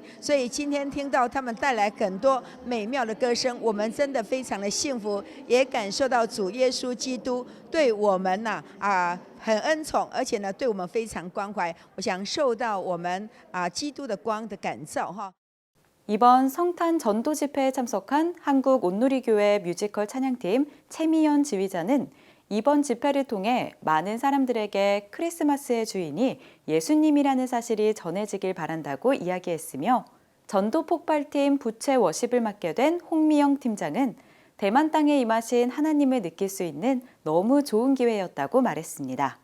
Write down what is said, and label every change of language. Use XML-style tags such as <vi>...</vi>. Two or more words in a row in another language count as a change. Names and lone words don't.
<zh>所以今天听到他们带来很多美妙的歌声，我们真的非常的幸福，也感受到主耶稣基督对我们很恩宠，而且呢对我们非常关怀。我想受到我们基督的光的感召哈。</zh> <ko>이번 성탄 전도 집회에 참석한 한국 온누리교회 뮤지컬 찬양팀 최미연 지휘자는 이번 집회를 통해 많은 사람들에게 크리스마스의 주인이 예수님이라는 사실이 전해지길 바란다고 이야기했으며 전도 폭발팀 부채 워십을 맡게 된 홍미영 팀장은 대만 땅에 임하신 하나님을 느낄 수 있는 너무 좋은 기회였다고 말했습니다.</ko>